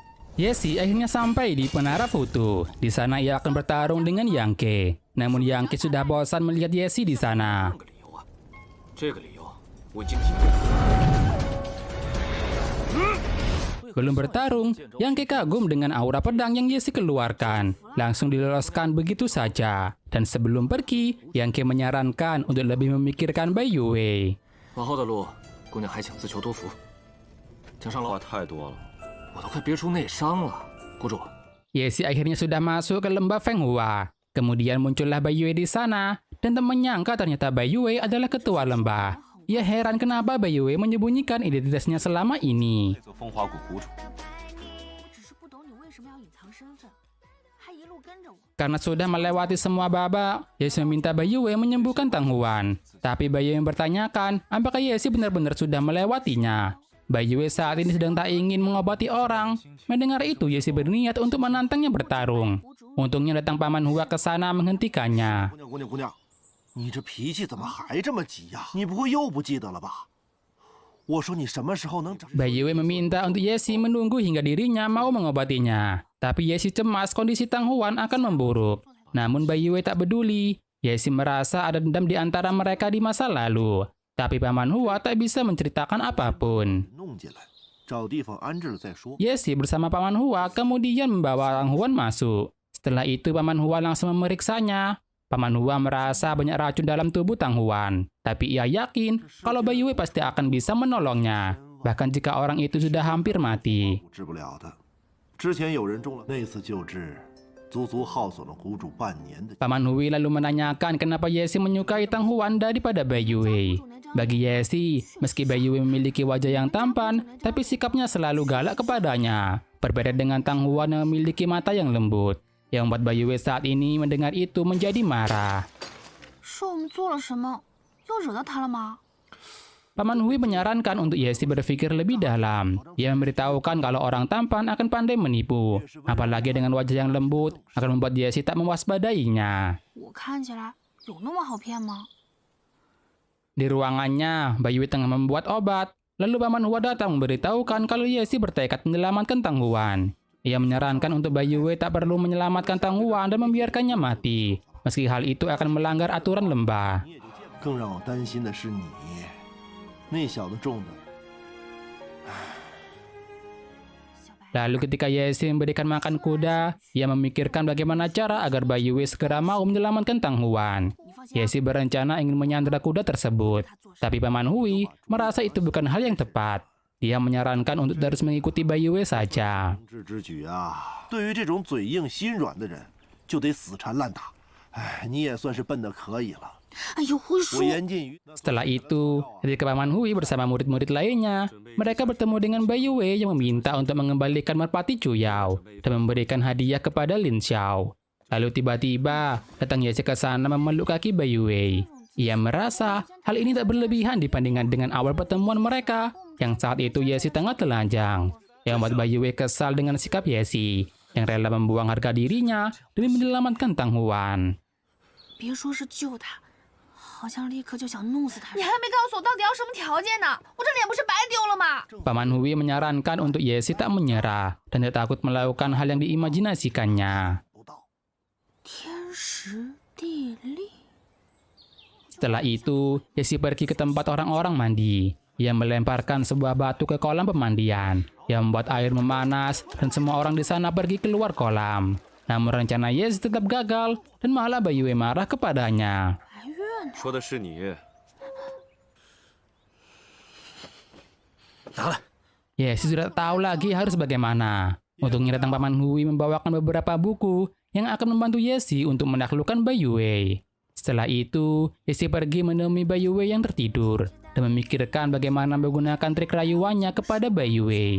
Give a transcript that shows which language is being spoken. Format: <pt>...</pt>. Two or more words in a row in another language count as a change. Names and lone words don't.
<id>Yesi akhirnya sampai di Menara Futu. Di sana ia akan bertarung dengan Yangke. Namun Yangke sudah bosan melihat Yesi di sana.</id> <zh>个理由啊，这个理由我已经听过了。</zh> <id>Belum bertarung, Yangke kagum dengan aura pedang yang Yesi keluarkan. Langsung diloloskan begitu saja. Dan sebelum pergi, Yangke menyarankan untuk lebih memikirkan Bai Yue.</id> <zh>往后的路，姑娘还请自求多福。江上老，话太多了。我都快憋出内伤了。谷主，</zh> <id>Yesi akhirnya sudah masuk ke lembah Feng Hua. Kemudian muncullah Bai Yue di sana. Dan tak menyangka ternyata Bai Yue adalah ketua lembah. Ia heran kenapa Bai Yue menyembunyikan identitasnya selama ini.</id> <zh>这座风华谷谷主，只是不懂你为什么要隐藏身份，还一路跟着我。</zh> <id>Karena sudah melewati semua babak, Yesi meminta Bai Yue menyembuhkan Tang Huan. Tapi Bai Yue bertanyakan apakah Yesi benar-benar sudah melewatinya. Bai Yue saat ini sedang tak ingin mengobati orang. Mendengar itu, Yesi berniat untuk menantangnya bertarung. Untungnya datang Paman Hua ke sana menghentikannya.</id> <zh>姑娘，你这脾气怎么还这么急呀？你不会又不记得了吧？我说你什么时候能长？</zh> <id>Bai Yue meminta untuk Yesi menunggu hingga dirinya mau mengobatinya. Tapi Yesi cemas kondisi Tang Huan akan memburuk. Namun Bai Yue tak peduli. Yesi merasa ada dendam di antara mereka di masa lalu. Tapi Paman Hua tak bisa menceritakan apapun.</id> <zh>弄进来，找地方安置了再说。</zh> <id>Yesi bersama Paman Hua kemudian membawa Tang Huan masuk. Setelah itu Paman Hua langsung memeriksanya. Paman Hua merasa banyak racun dalam tubuh Tang Huan. Tapi ia yakin kalau Bai Yue pasti akan bisa menolongnya. Bahkan jika orang itu sudah hampir mati.</id> <zh>治不了的。之前有人中了，那次救治，足足耗损了谷主半年的。</zh> <id>Paman Hui lalu menanyakan kenapa Yesi menyukai Tang Huan daripada Bai Yue. Bagi Yesi, meski Bai Yue memiliki wajah yang tampan, tapi sikapnya selalu galak kepadanya. Berbeda dengan Tang Huan yang memiliki mata yang lembut. Yang membuat Bai Yue saat ini mendengar itu menjadi marah.</id> <zh>是我们做了什么，又惹到他了吗？</zh> <id>Paman Hui menyarankan untuk Yesi berpikir lebih dalam. Ia memberitahukan kalau orang tampan akan pandai menipu. Apalagi dengan wajah yang lembut, akan membuat Yesi tak mewaspadainya.</id> <zh>我看起来有那么好骗吗？</zh> <id>Di ruangannya, Bai Yue tengah membuat obat. Lalu Paman Hua datang memberitahukan kalau Yesi bertekad menyelamatkan Tang Huan. Ia menyarankan untuk Bai Yue tak perlu menyelamatkan Tang Huan dan membiarkannya mati. Meski hal itu akan melanggar aturan lembah.</id> <zh>更让我担心的是你，那小子中的。</zh> <id>Lalu ketika Yesi memberikan makan kuda, ia memikirkan bagaimana cara agar Bai Yue segera mau menyelamatkan Tang Huan.</id> <zh>你放心啊，</zh> <id>Yesi berencana ingin menyandra kuda tersebut. Tapi Paman Hui merasa itu bukan hal yang tepat. Dia menyarankan untuk terus mengikuti Bai Yue saja.</id> <zh>治之举啊，对于这种嘴硬心软的人，就得死缠烂打。哎，你也算是笨得可以了。哎呦，会我说。言尽于</zh> <id>Setelah itu, ketika Paman Hui bersama murid-murid lainnya, mereka bertemu dengan Bai Yue yang meminta untuk mengembalikan merpati Cuyao dan memberikan hadiah kepada Lin Xiao. Lalu tiba-tiba, datang Yesi ke sana memeluk kaki Bai Yue. Ia merasa hal ini tak berlebihan dibandingkan dengan awal pertemuan mereka, yang saat itu Yesi tengah telanjang. Yang membuat Bai Yue kesal dengan sikap Yesi, yang rela membuang harga dirinya demi menyelamatkan Tang Huan. 别说是救他，好像立刻就想弄死他。你还没告诉我到底要什么条件呢？我这脸不是白丢了吗？ Paman Hui menyarankan untuk Yesi tak menyerah dan tak takut melakukan hal yang diimajinasikannya.</id> <zh>不到。天时地利。</zh> <id>Setelah itu, Yesi pergi ke tempat orang-orang mandi. Ia melemparkan sebuah batu ke kolam pemandian, yang membuat air memanas dan semua orang di sana pergi keluar kolam. Namun rencana Yesi tetap gagal dan malah Bai Yue marah kepadanya.</id> <zh>还怨呢？说的是你。拿来。</zh> <id>Yesi sudah tak tahu lagi harus bagaimana. Untungnya datang Paman Hui membawakan beberapa buku yang akan membantu Yesi untuk menaklukkan Bai Yue. Setelah itu, Yesi pergi menemui Bai Yue yang tertidur dan memikirkan bagaimana menggunakan trik rayuannya kepada Bai Yue.</id>